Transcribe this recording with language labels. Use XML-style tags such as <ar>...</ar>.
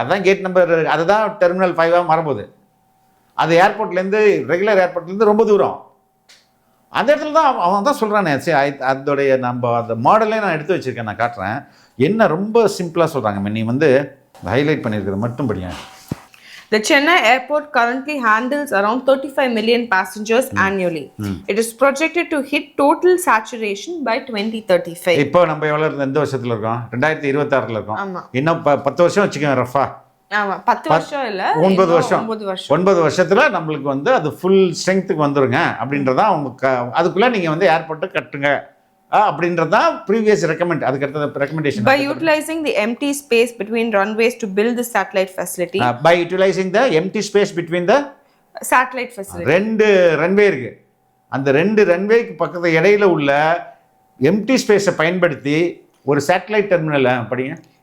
<ta>அதுதான் gate number, அதுதான் terminal 5ஆக மாறும்போது. அது ஏர்போர்ட்லேருந்து, ரெகுலர் ஏர்போர்ட்லேருந்து ரொம்ப தூரம். அந்த இடத்துல தான் அவன் தான் சொல்கிறானே. சரி, அதோடைய நம்ம அந்த மாடலே நான் எடுத்து வச்சுருக்கேன், நான் காட்டுறேன். என்ன ரொம்ப சிம்பிளாக சொல்கிறாங்க, நீ வந்து ஹைலைட் பண்ணியிருக்கிறது மட்டும் படிங்க.</ta> <en>The Chennai airport currently handles around 35 million passengers annually. It is projected to hit total saturation by 2035.</en> <ta>இப்போ நம்ம எவ்வளவு எந்த வருஷத்துல இருக்கோம்? 2026ல இருக்கோம். இன்னும் 10 வருஷம் வச்சுக்கோங்க ரஃபா. ஆமா, 10 வருஷம் இல்ல, 9 வருஷம். 9 வருஷத்துல நம்மளுக்கு வந்து அது ஃபுல் ஸ்ட்ரெங்க்த்துக்கு வந்துருங்க அப்படின்றதா அவங்க. அதுக்குள்ள நீங்க வந்து ஏர்போர்ட்டை கட்டுங்க அப்படின்றதா ப்ரீவியஸ் ரெக்கமெண்ட். அதுக்கு அடுத்த recommendation,</ta> <en>by utilizing the empty space between runways to build the satellite facility. By utilizing the empty space between the satellite facility.</en> <ta>2 runway இருக்கு, அந்த 2 ரன்வேக்கு பக்கத்துல இடையில உள்ள எம்டி ஸ்பேஸை பயன்படுத்தி ஒரு சேட்டலைட் டெர்மினல் படிங்க.</ta>